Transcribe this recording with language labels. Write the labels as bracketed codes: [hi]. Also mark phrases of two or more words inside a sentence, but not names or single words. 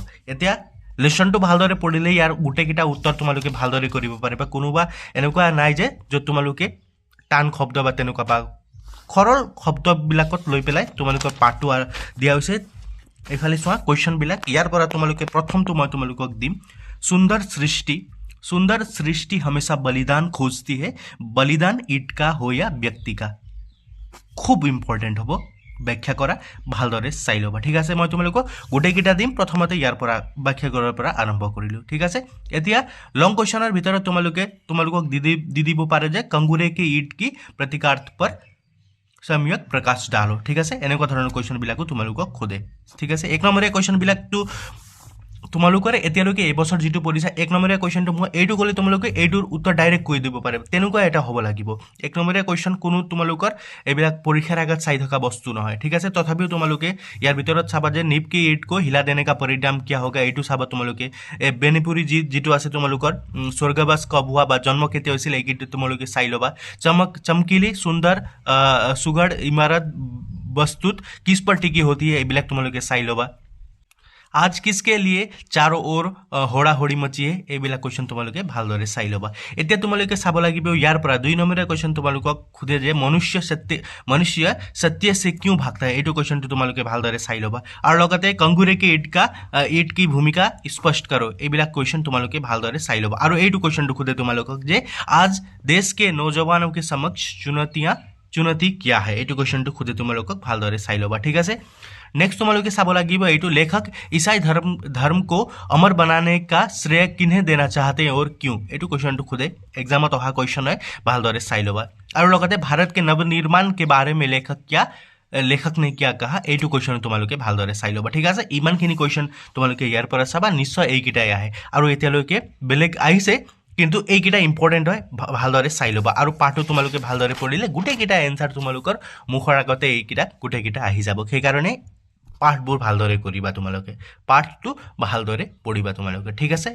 [as] এতিয়া লেচনটো ভালদৰে পঢ়িলে ইয়াৰ গোটেইকেইটা উত্তৰ তোমালোকে ভালদৰে কৰিব পাৰিবা। কোনোবা এনেকুৱা নাই যে য'ত তোমালোকে টান শব্দ বা তেনেকুৱা বা সৰল শব্দবিলাকত লৈ পেলাই তোমালোকৰ পাঠটো দিয়া হৈছে। এইফালে চোৱা কুৱেশ্যনবিলাক, ইয়াৰ পৰা তোমালোকে প্ৰথমটো মই তোমালোকক দিম। [hi] सुंदर सृष्टि हमेशा बलिदान खोजती है, बलिदान ईट का हो या व्यक्ति का। [as] খুব ইম্পৰ্টেণ্ট হ'ব, ব্যাখ্যা কৰা, ভালদৰে চাই ল'বা, ঠিক আছে। মই তোমালোকক গোটেইকেইটা দিম, প্ৰথমতে ইয়াৰ পৰা ব্যাখ্যা কৰাৰ পৰা আৰম্ভ কৰিলোঁ, ঠিক আছে। এতিয়া লং কুৱেশ্যনৰ ভিতৰত তোমালোকক দি দিব পাৰে যে [hi] कंगूरे के ईट की प्रतिकार्थ पर सम्यक प्रकाश डालो, [as] ঠিক আছে। এনেকুৱা ধৰণৰ কুৱেশ্যনবিলাকো তোমালোকক সোধে, ঠিক আছে। এক নম্বৰীয়া কুৱেশ্যনবিলাকটো তোমালোকৰ এতিয়ালৈকে এইবছৰ যিটো পঢ়িছা এক নম্বৰীয়া কুৱেশ্যনটো মই এইটো ক'লে তোমালোকে এইটোৰ উত্তৰ ডাইৰেক্ট কৈ দিব পাৰে, তেনেকুৱা এটা হ'ব লাগিব। এক নম্বৰীয়া কুৱেশ্যন কোনো তোমালোকৰ এইবিলাক পৰীক্ষাৰ আগত চাই থকা বস্তু নহয়, ঠিক আছে। তথাপিও তোমালোকে ইয়াৰ ভিতৰত চাবা যে [hi] नींव की ईंट को हिला देने का परिणाम क्या होगा, [as] এইটো চাবা তোমালোকে। বেনিপুৰী যিটো আছে তোমালোকৰ স্বৰ্গবাস কব হোৱা বা জন্ম কেতিয়া হৈছিল এইকেইটা তোমালোকে চাই ল'বা। [hi] चमकीली सुंदर सुघड़ इमारत वस्तुतः किस पर टिकी होती है, [as] এইবিলাক তোমালোকে চাই ল'বা। [hi] आज किसके लिए चारों ओर होड़ा होड़ी मची है, [as] এইবিলাক কুৱেশ্যন তোমালোকে ভালদৰে চাই ল'বা। এতিয়া তোমালোকে চাব লাগিব ইয়াৰ পৰা 2 নম্বৰীয়া কুৱেশ্যন তোমালোকক সোধে যে মনুষ্য সত্য [hi] से क्यों भागता है, [as] এইটো কুৱেশ্যনটো তোমালোকে ভালদৰে চাই ল'বা। আৰু লগতে [hi] कंगूरे के ईट की भूमिका स्पष्ट करो, [as] এইবিলাক কুৱেশ্যন তোমালোকে ভালদৰে চাই ল'বা। আৰু এইটো কুৱেশ্যনটো সোধে তোমালোকক যে [hi] आज देश के नौजवानों के समक्ष चुनौती क्या है, [as] এইটো কুৱেশ্যনটো সোধে তোমালোকক ভালদৰে চাই ল'বা, ঠিক আছে। नेक्स्ट তোমালোকে চাব লাগিব এইটো [hi] लेखक ईसाई धर्म को अमर बनाने का श्रेय किन्हें देना चाहते हैं और क्यों, [as] এইটো কুৱেশ্যনটো সোধে, এক্সামত অহা কুৱেশ্যন হয়, ভালদৰে চাই ল'বা। আৰু লগতে [hi] भारत के नवनिर्माण के बारे में लेखक ने क्या कहा, [as] এইটো কুৱেশ্যন তোমালোকে ভালদৰে চাই ল'বা, ঠিক আছে। ইমানখিনি কুৱেশ্যন তোমালোকে ইয়াৰ পৰা চাবা, নিশ্চয় এইকেইটাই আহে। আৰু এতিয়ালৈকে বেলেগ আহিছে কিন্তু এইকেইটা ইম্পৰ্টেণ্ট হয়, ভালদৰে চাই ল'বা। আৰু পাঠটো তোমালোকে ভালদৰে পঢ়িলে গোটেইকেইটা এনচাৰ তোমালোকৰ মুখৰ আগতে এইকেইটা গোটেইকেইটা আহি যাব। সেইকাৰণে পাঠবোৰ ভালদৰে কৰিবা, তোমালোকে পাঠটো ভালদৰে পঢ়িবা তোমালোকে, ঠিক আছে।